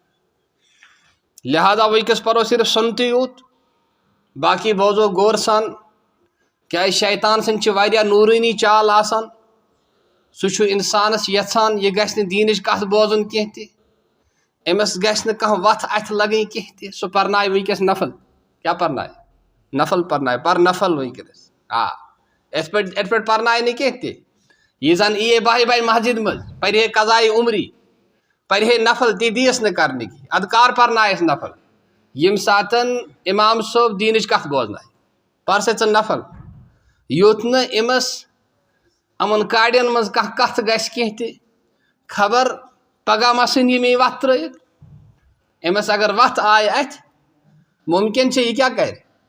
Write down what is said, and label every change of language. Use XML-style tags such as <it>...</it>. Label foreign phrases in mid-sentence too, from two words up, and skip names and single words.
<ks>لہٰذا وٕنکٮ۪س پرو صرف سُنتٕے یوت باقی بوزو غور سان کیازِ شیطان سٕنٛدۍ چھِ واریاہ نوٗرٲنی چال آسان سُہ چھُ انسانس یژھان یہِ گژھِ نہٕ دیٖنٕچ کتھ بوزُن کینٛہہ تہِ أمِس گژھِ نہٕ کانٛہہ وتھ اتھِ لگٕنۍ کینٛہہ تہِ سُہ پرنایہِ وٕنکٮ۪س نفل کیاہ پرنایہِ نفل پرنایہِ پر نفل وٕنکٮ۪نس یِتھ پٲٹھۍ پرنایہِ نہٕ کینٛہہ تہِ یہِ زن یی بہہِ مسجد منٛز پرِ ہے قضایہِ عمری پرِ ہے نفل تہِ دِیس نہٕ کرنہٕ کینٛہہ ادٕ کر پرنایس نفل ییٚمہِ ساتن امام صٲب دیٖنٕچ کتھ بوزنایہِ پر سا ژٕ نفل یوٚت نہٕ أمِس یِمن کاڑٮ۪ن منٛز کانٛہہ کتھ گژھِ کینٛہہ تہِ خبر پگاہ ما ژھٕنہِ یہِ مےٚ وتھ ترٲیِتھ أمِس اگر وتھ آیہِ اتھِ مُمکِن چھِ یہِ کیاہ کرِ</ks>